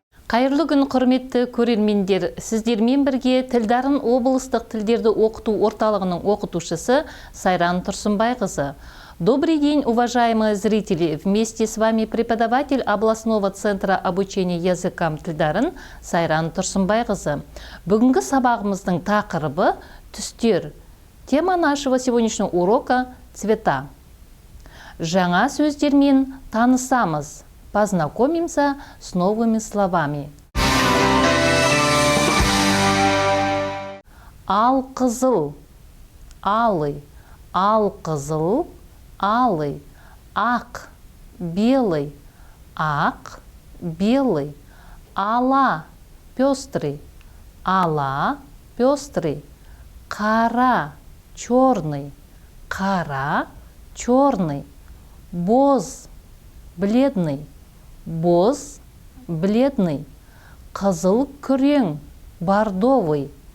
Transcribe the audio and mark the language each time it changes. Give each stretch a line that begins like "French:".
Kazakh: Қайырлы күн, құрметті көрермендер. Сіздермен бірге Тілдарын облыстық тілдерді оқыту орталығының оқытушысы Сайран Тұрсынбайқызы.
Russian: Добрый день, уважаемые зрители! Вместе с вами преподаватель областного центра обучения языкам Тілдарын Сайран Тұрсынбайқызы.
Kazakh: Бүгінгі сабағымыздың тақырыбы түстер.
Russian: Тема нашего сегодняшнего урока – цвета.
Kazakh: Жаңа сөздермен танысамыз.
Russian: Познакомимся с новыми словами.
Kazakh: Ал-қызыл,
Russian: алый,
Kazakh: ал-қызыл, алый, ақ,
Russian: белый,
Kazakh: ақ, белый, ала,
Russian: пестрый,
Kazakh: ала, пестрый, қара,
Russian: черный,
Kazakh: қара, черный, боз,
Russian: бледный,
Kazakh: боз, бледный, қызыл күрең,
Russian: бордовый,